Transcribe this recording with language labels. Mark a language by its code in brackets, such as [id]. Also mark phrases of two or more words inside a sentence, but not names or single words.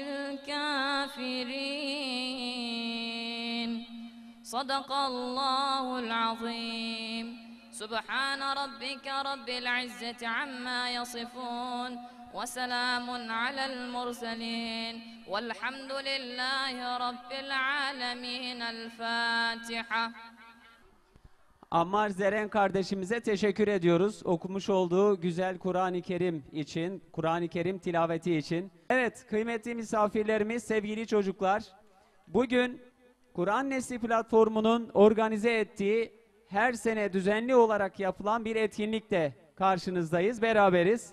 [ar] الكافرين صدق الله العظيم سبحان ربك رب العزة عما يصفون وسلام على المرسلين والحمد لله رب العالمين الفاتحة. [tr] Ammar Zeren kardeşimize teşekkür ediyoruz. Okumuş olduğu güzel Kur'an-ı Kerim için, Kur'an-ı Kerim tilaveti için. Evet, kıymetli misafirlerimiz, sevgili çocuklar. Bugün Kur'an Nesli platformunun organize ettiği her sene düzenli olarak yapılan bir etkinlikle karşınızdayız, beraberiz.